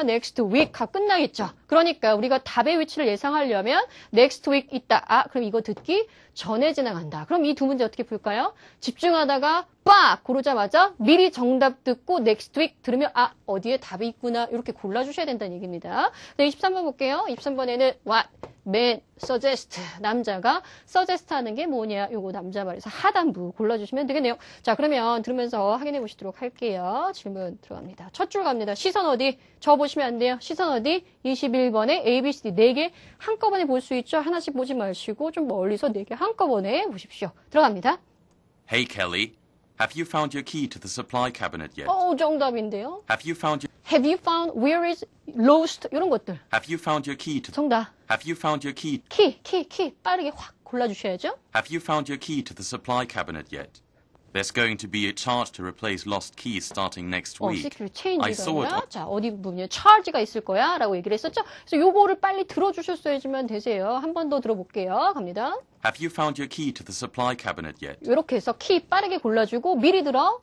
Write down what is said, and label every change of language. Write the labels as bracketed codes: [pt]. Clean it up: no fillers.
[ko] next week가 끝나겠죠. 그러니까 우리가 답의 위치를 예상하려면 next week 있다. 그럼 이거 듣기 전에 지나간다. 그럼 이 두 문제 어떻게 풀까요? 집중하다가 빡 고르자마자 미리 정답 듣고 next week 들으면 어디에 답이 있구나. 이렇게 골라주셔야 된다는 얘기입니다. 네, 23번 볼게요. 23번에는 what, man, suggest. 남자가 suggest 하는 게 뭐냐. 요거 남자 말에서 하단부 골라주시면 되겠네요. 자, 그러면 들으면서 확인해 보시도록 할게요. 질문 들어갑니다. 첫 줄 갑니다. 시선 어디? 저 보시면 안 돼요. 시선 어디? 21번에 A, B, C, D 4개 한꺼번에 볼 수 있죠. 하나씩 보지 마시고 좀 멀리서 4개 한꺼번에 보십시오. 들어갑니다. [en] Hey Kelly, have you found your key to the supply cabinet yet? [ko] 정답인데요. [en] Have you found where is lost? [ko] 이런 것들. [en] Have you found your key to [ko] 정답. [en] Have you found your key [ko] 키. 빠르게 확 골라주셔야죠. [en] Have you found your key to the supply cabinet yet? There's going to be a charge to replace lost keys starting next week. security I saw it. [ko] change가 자, 어디 부분에 charge가 있을 거야 라고 얘기를 했었죠. 그래서 요거를 빨리 들어주셨어야지만 되세요. 한 번 더 들어볼게요. 갑니다. [en] Have you found your key to the supply cabinet yet? [ko] 이렇게 해서 키 빠르게 골라주고 미리 들어.